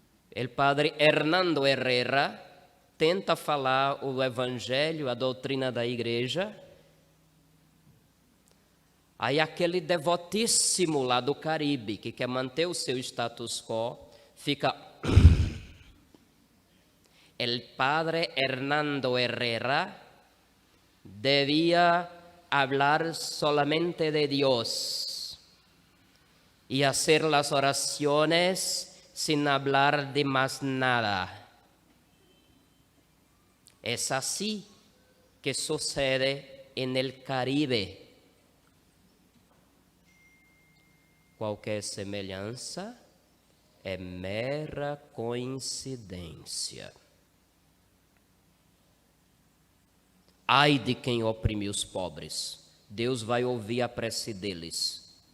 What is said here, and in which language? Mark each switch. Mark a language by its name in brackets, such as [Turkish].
[Portuguese] O padre Hernando Herrera tenta falar o evangelho, a doutrina da igreja. Aí aquele devotíssimo lá do Caribe, que quer manter o seu status quo, fica... [Spanish] El padre Hernando Herrera debía hablar solamente de Dios y hacer las oraciones sin hablar de más nada. Es así que sucede en el Caribe. [Portuguese] Qualquer semelhança é mera coincidência. Ai de quem oprime os pobres, Deus vai ouvir a prece deles.